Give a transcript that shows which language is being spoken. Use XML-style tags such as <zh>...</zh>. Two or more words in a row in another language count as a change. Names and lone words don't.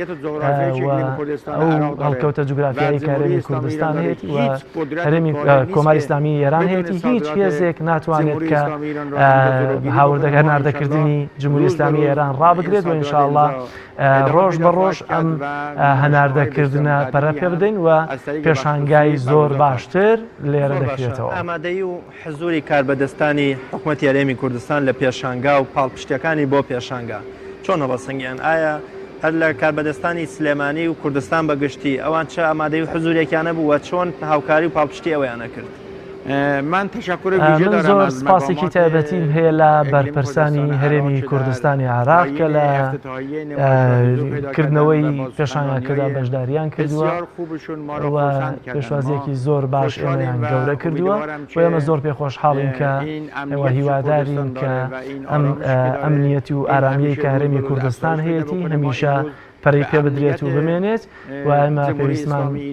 <ckb>ئەو هەڵکەوتە جوگرافیایی کە هەرێمی کوردستان هەیەی و هەرێمی کۆماری ئیسلامی ئێران هەیەی هیچ هێزێک ناتوانێت کە هاوردەکە ناردەکردنی جمهوری ئیسلامی ئێران ڕابگرێت و ئینشاءڵڵا ڕۆژ بە ڕۆژ ئەم هەناردەکردنە پەرە پێ بدەین و پێشانگای زۆر باشتر لێرە دەکرێتەوە. ئامادەی و حزوری کاربەدەستانی حکوومەتی هەرێمی کوردستان لە پێشانگا و پاڵپشتەکانی بۆ پێشانگا چۆنە بەسەنگیان ئایا هەر لە کاربەدەستانی سلێمانی و کوردستان بەگشتی ئەوان چه ئامادەی و حزوریەکیانە بوو و چۆن هاوکاری و پاڵپشتی ئەویانە کرد؟</ckb> <fa>من تشکر ویژه دارم</fa> <ckb>زۆر</ckb> <fa>از</fa> <ckb>سپاسێکی تایبەتیم هەیە لە بەرپرسانی هەرێمی کوردستانی عێراق کە لە کردنەوەی پێشانگاکەدا بەشداریان کردووە و پێشوازیەکی زۆر باش ئێمەیان گەورە کردووە و ئێمە زۆر پێخۆشحاڵین کە ئێوە هیوادارین کە ئەم ئەمنیەتی و ئارامیەی کە هەرێمی کوردستان هەیەی هەمیشە پەرەی پێ بدرێت و بمێنێت و ئێمە پێویستمان</ckb>